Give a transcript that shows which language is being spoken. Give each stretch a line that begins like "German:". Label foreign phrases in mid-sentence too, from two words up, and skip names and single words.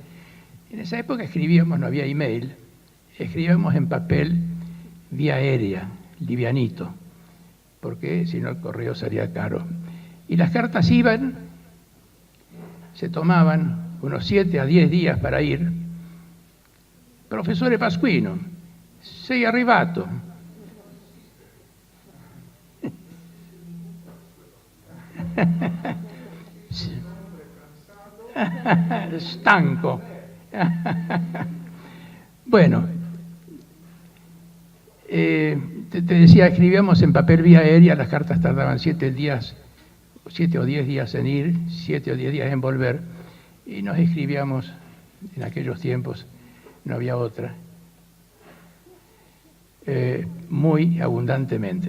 Spanish: En esa época escribíamos, no había email, escribíamos en papel vía aérea, livianito, porque si no el correo salía caro. Y las cartas iban, se tomaban unos 7 a 10 días para ir.
Italian: Professore Pasquino, sei arrivato? Stanco.
Spanish: Bueno, te decía, escribíamos en papel vía aérea, las cartas tardaban 7 o 10 días en ir, 7 o 10 días en volver, y nos escribíamos, en aquellos tiempos no había otra, muy abundantemente.